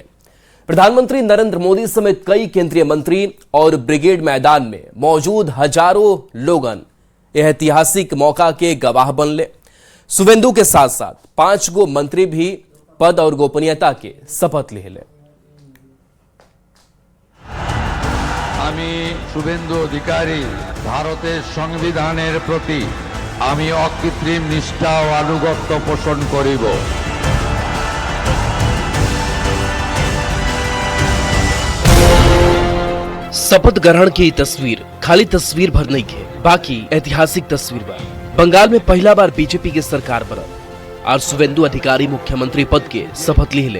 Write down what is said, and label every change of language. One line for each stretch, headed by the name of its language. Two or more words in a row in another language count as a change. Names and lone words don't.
Bhojpuri: प्रधानमंत्री नरेंद्र मोदी समेत कई केंद्रीय मंत्री और ब्रिगेड मैदान में मौजूद हजारों लोगन ऐतिहासिक मौका के गवाह बनले। शुवेंदु के साथ साथ 5 गो मंत्री भी पद और गोपनीयता के शपथ लिहले।
Bangla: আমি শুভেন্দু অধিকারী ভারতের সংবিধানের প্রতি আমি অকৃত্রিম নিষ্ঠা ও আনুগত্য পোষণ করিব।
Bhojpuri: शपथ ग्रहण की तस्वीर खाली तस्वीर भर नहीं है, बाकी ऐतिहासिक तस्वीर बा। बंगाल में पहला बार बीजेपी के सरकार बनल और शुवेंदु अधिकारी मुख्यमंत्री पद के शपथ लिहले।